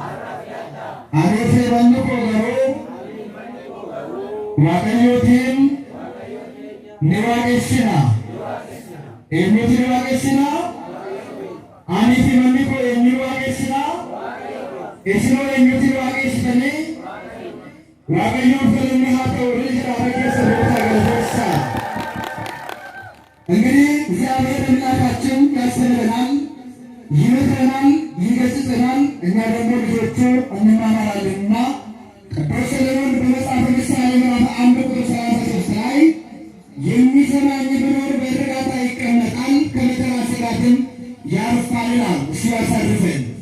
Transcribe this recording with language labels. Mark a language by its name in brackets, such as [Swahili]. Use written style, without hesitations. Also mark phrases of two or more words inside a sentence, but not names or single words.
[Oromo] Ani fi manni koo garuu waaqayyootiin ni waaqessina. Eenyuutu ni waaqessina? Ani fi manni koo eenyu waaqessina? Isinoo eenyuutu ni waaqessitanii? waaqayyoon galanni haa ta'u [Amharic] ልጅራ በጌሰ ቦታ ገለሳ። እንግዲህ እግዚአብሔር አምላካችን ያስተምረናል፣ ይመክረናል፣ ይገስጸናል። እኛ ደግሞ ልጆቹ እንማማራለንና ቅዱስ ሰሎሞን በመጽሐፈ ምሳሌ ምዕራፍ 1 ቁጥር 33 ላይ የሚሰማኝ ቢኖር በእርጋታ ይቀመጣል፣ ከመከራ ስጋትም ያርፋል ይላል። እሱ ያሳርፈን።